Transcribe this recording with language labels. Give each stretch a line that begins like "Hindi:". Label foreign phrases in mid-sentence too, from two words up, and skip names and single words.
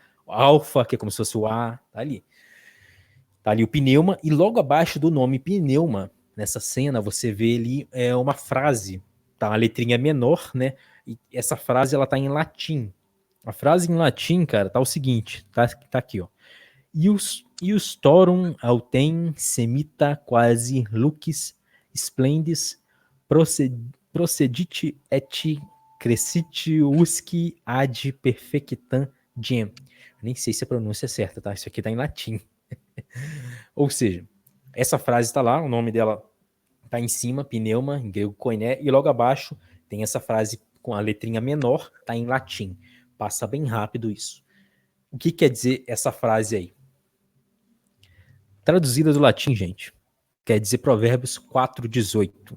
Portuguese: O alfa, que é como se fosse o A, tá ali. Tá ali o pneuma, e logo abaixo do nome pneuma, nessa cena, você vê ali uma frase, tá? Uma letrinha menor, né? E essa frase, ela tá em latim. A frase em latim, cara, tá o seguinte, tá aqui, ó.
Latin: Ius torum autem semita quasi lux splendis procedit et crescit usque ad perfectam diem.
Portuguese: Nem sei se a pronúncia é certa, tá? Isso aqui tá em latim. Ou seja, essa frase está lá, o nome dela está em cima, pneuma, em grego koiné, e logo abaixo tem essa frase com a letrinha menor, está em latim. Passa bem rápido isso. O que quer dizer essa frase aí? Traduzida do latim, gente, quer dizer Provérbios 4:18.